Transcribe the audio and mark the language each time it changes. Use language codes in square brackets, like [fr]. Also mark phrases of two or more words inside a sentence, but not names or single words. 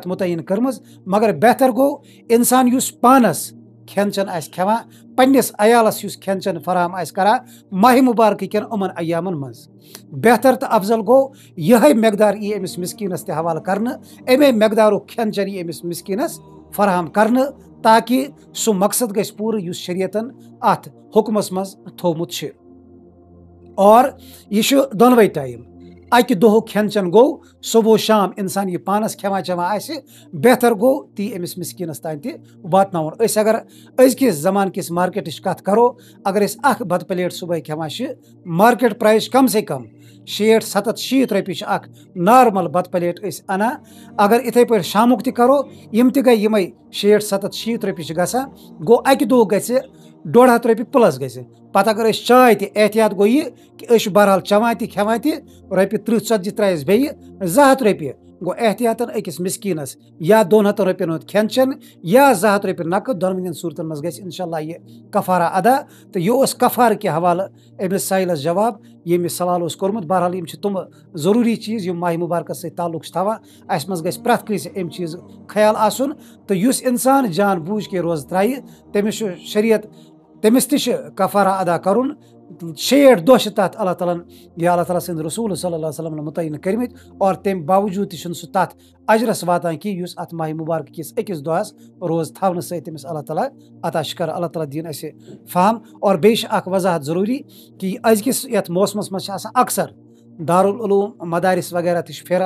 [ks] متعین کرمز مگر بہتر گو انسان اس پانس کھین چین آس کھیوان پنس عیالس اس کھین چین فراہم آس کران ماہ مبارک کن امن ایامن مز بہتر تو افضل گو یہ مقدار ای امس مسکینس تہ حوالہ کرنے امے مقدارک کھین چین ای امس مسکینس فراہم کرنے تاکہ سہ مقصد گژھِ پورٕ یُس شریعتن ات حکمس مز تھومت چھ اور یہ دونوے ٹائم اکہ دہ کھین چین گو صبح و شام انسان یہ پانس کھیوان چیوان آسہ بہتر گو تی امس مسکینس تان تہ واتناون اس اگر ازکس زمان کس مارکیٹچ کت کرو اگر اس اخ بت پلیٹ صبح کھیوان [en] market price [ur] کم سے کم [ks] 60-70 رۄپیہِ اخ نارمل بت پلیٹ اس انا اگر اتھے پہ شامک تہ کرو یم تہ گئی یمے 60-70 رۄپیہِ گژھان گو اکہ دہ گژھِ 150 رۄپیہِ پلس گژھِ پتہ اگر اس چائے تہ احتیاط گو یہ کہ اس بہرحال چوان تہ کھیوان تہ رۄپیہِ 30-40 ترایس بیٚیہِ 200 رۄپیہِ گو احتیاطن أکِس مسکینس یا 200 رۄپین ہُنٛد کھٮ۪ن چٮ۪ن یا 200 رۄپیہِ نقد دۄنوٕنی صوٗرتن منٛز گژھِ انشاءاللہ یہ کفارہ ادا تہٕ یہ اوس کفارٕ کہِ حوالہٕ أمِس سائلس جواب ییٚمہِ سوال اوس کوٚرمُت بہرحال یِم چھِ تِم ضروٗری چیٖز یِم ماہ مبارکس سۭتۍ تعلق چھِ تھاوان اَسہِ منٛز گژھِ پرٛٮ۪تھ کٲنٛسہِ اَمہِ چیٖز خیال آسُن تہٕ یُس اِنسان [ur] جان بوٗجھ کے [ks] روزٕ ترٛایہِ تٔمِس چھُ شریعت تٔمِس تہِ چھِ کفارہ ادا کرُن 60 دۄہ چھِ تتھ اللہ تعالیٰ یا اللہ تعالیٰ سٕنٛدۍ رسوٗل [ar] صلی اللہ علیہ وسلم [ks] متعین کٔرمٕتۍ اور تمہِ باوجوٗد تہِ چھُنہٕ سُہ تتھ اجرس واتان کینٛہہ یُس اتھ ماہ مبارک کِس أکِس دۄہس روز تھاونہٕ سۭتۍ تٔمِس اللہ تعالیٰ عطا چھُ کران اللہ تعالیٰ دِیِن اَسہِ فہم اور بیٚیہِ چھِ اکھ وضاحت ضروٗری کہِ أزکِس یتھ موسمس منٛز چھِ آسان اکثر دارالعلوم مدارس وغیرہ تہِ چھِ پھیران